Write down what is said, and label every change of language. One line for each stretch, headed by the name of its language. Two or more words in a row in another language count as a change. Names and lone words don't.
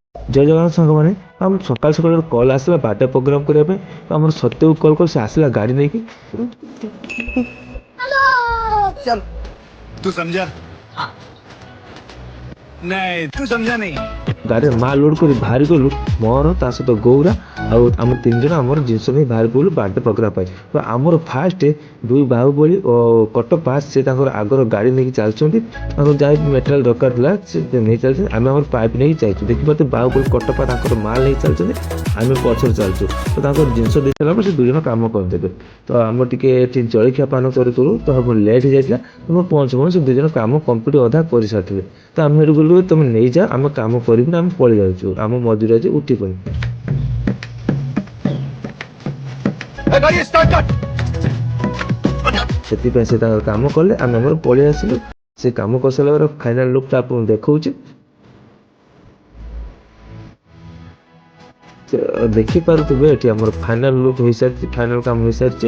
Odia: ଜୟ ଜଗନ୍ନାଥ ସାଙ୍ଗମାନେ। ଆମ ସକାଳୁ ସକାଳୁ ଗୋଟେ କଲ୍ ଆସିଲା
English: birthday program
Odia: କରିବା ପାଇଁ। ତ ଆମର ସତ୍ୟକୁ କଲ୍ କରି ସେ ଆସିଲା ଗାଡ଼ି ନେଇକି।
Hindi: चल तू समझा नहीं तू समझा नहीं
Odia: ଗାଡ଼ିରେ ମାଲ ଲୋଡ୍ କରି ବାହାରି ଗଲୁ। ମୋର ତା ସହିତ ଗୌରା ଆଉ ଆମ 3 ଜଣ ଆମର ଜିନିଷ ନେଇ ବାହାରି ପଡ଼ିଲୁ
English: birthday program
Odia: ପାଇଁ। ତ ଆମର ଫାଷ୍ଟ ଦୁଇ ବାହୁବଳି ଓ କଟପ୍ପା ସେ ତାଙ୍କର ଆଗର ଗାଡ଼ି ନେଇକି ଚାଲିଛନ୍ତି। ତାଙ୍କର ଯାହା ମେଟେରିଆଲ ଦରକାର ଥିଲା ସେ ନେଇ ଚାଲିଛନ୍ତି। ଆମେ ଆମର ପାଇପ୍ ନେଇକି ଯାଇଛୁ। ଦେଖିପାରୁଥିବେ ବାହୁବଳି କଟପ୍ପା ତାଙ୍କର ମାଲ ନେଇ ଚାଲିଛନ୍ତି, ଆମେ ପଛରେ ଚାଲିଛୁ। ତ ତାଙ୍କର ଜିନିଷ ଦେଇ ସାରିଲା ପରେ ସେ 2 ଜଣ କାମ କରିଦେବେ। ତ ଆମର ଟିକେ ଏଠି ଜଳଖିଆ ପାନ କରୁ କରୁ ତ ଲେଟ୍ ହେଇଯାଇଥିଲା। ତମ ପହଞ୍ଚୁ ପହଞ୍ଚୁ ସେ 2 ଜଣ କାମ କମ୍ପ୍ଲିଟ୍ ଅଧା କରିସାରିଥିଲେ। ତ ଆମେ ଏଠୁ ଗଲୁ ତମେ ନେଇଯାଅ ଆମେ କାମ କରିବୁନି, ଆମେ ପଳେଇ ଯାଉଛୁ। ଆମ ମଜୁରୀ ଆଜି ଉଠିବନି।
Hindi: गाड़ी स्टार्ट कर
Odia: ସେଥିପାଇଁ ସେ ତାଙ୍କର କାମ କଲେ, ଆମେ ଆମର ପଳେଇ ଆସିଲୁ। ସେ କାମ କରିସାରିଲା ପରେ
English: final lookଟା
Odia: ଆପଣଙ୍କୁ ଦେଖଉଛି। ଦେଖିପାରୁଥିବେ ଏଠି ଆମର
English: final look
Odia: ହେଇସାରିଛି, ଫାଇନାଲ କାମ ହେଇସାରିଛି।